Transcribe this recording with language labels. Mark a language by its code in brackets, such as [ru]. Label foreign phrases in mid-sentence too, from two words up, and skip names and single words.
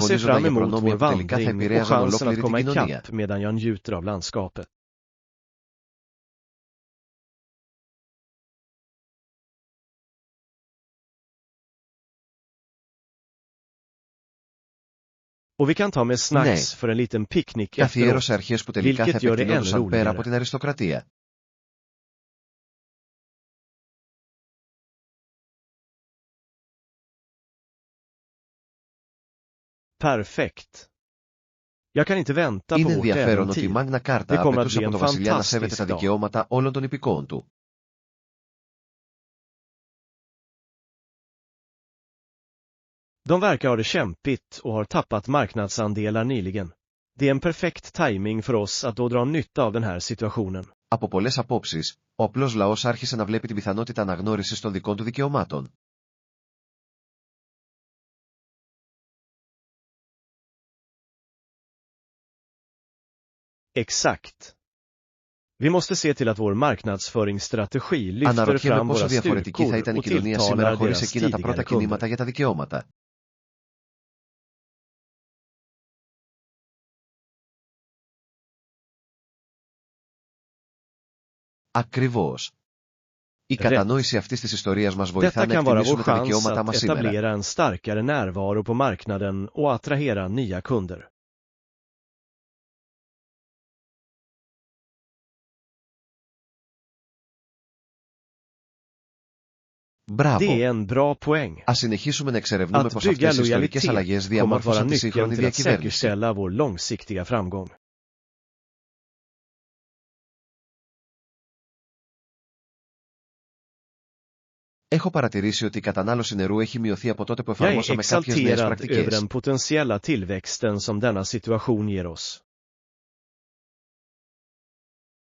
[el] αγωνίζονταν [sv] fram [el] για [sv] emot [el] προνόμια [sv] vår [el] που τελικά θα [sv] vandring och [el] επηρέαζαν [sv] chansen att [el] ολόκληρη την [sv] komma [el] κοινωνία. [sv] ikapp medan jag njuter av landskapet. Och vi kan ta med snacks för en liten picknick [el] Καθιέρωσε [sv] efteråt, [el] αρχές που τελικά θα [sv] vilket gör det ännu [el] επεκτηνόντουσαν πέρα από [sv] roligare. [el] την αριστοκρατία. [sv] Perfekt. Jag kan inte vänta på [el] Είναι [sv] vårt [el] ενδιαφέρον ότι η [sv] äventyr. [el] Μάγνα [sv] Det [el] Κάρτα [sv] kommer att [el] απαιτούσε [sv] bli [el] από [sv] en [el] το βασιλιά να σέβεται τα [sv] fantastisk dag. [el] δικαιώματα όλων των υπηκόων του. [sv] De verkar ha det kämpigt och har tappat marknadsandelar nyligen. Det är en perfekt timing för oss att då dra nytta av den här situationen. [el] Από πολλές απόψεις, ο απλός λαός άρχισε να βλέπει την πιθανότητα αναγνώρισης των δικών του δικαιωμάτων. [sv] Exakt. Vi måste se till att vår marknadsföringsstrategi lyfter [el] Αναρωτιέμαι [sv] fram [el] πόσο [sv] våra [el] διαφορετική θα [sv] styrkor [el] ήταν η [sv] och [el] κοινωνία σήμερα [sv] tilltalar [el] χωρίς [sv] deras [el] εκείνα τα πρώτα [sv] tidigare [el] κινήματα [sv] kunder. [el] για τα δικαιώματα. Ακριβώς. Η κατανόηση αυτής της ιστορίας μας βοηθά [sv] Detta [el] να [sv] kan vara vår [el] εκτιμήσουμε τα [sv] chans [el] δικαιώματά [sv] att [el] μας σήμερα. [sv] etablera en starkare närvaro på marknaden och attrahera nya kunder. [el] Μπράβο. [sv] Det är en bra poäng. [el] Ας συνεχίσουμε να εξερευνούμε [sv] Att [el] πως [sv] bygga [el] αυτές οι ιστορικές [sv] lojalitet [el] αλλαγές [sv] kommer att vara [el] διαμόρφωσαν τη [sv] nyckeln [el] σύγχρονη [sv] till att [el] διακυβέρνηση. [sv] säkerställa vår långsiktiga framgång. [el] Έχω παρατηρήσει ότι η κατανάλωση νερού έχει μειωθεί από τότε που [sv] Jag är [el] εφαρμόσαμε κάποιες νέες [sv] exalterad över [el] πρακτικές. [sv] den potentiella tillväxten som denna situation ger oss.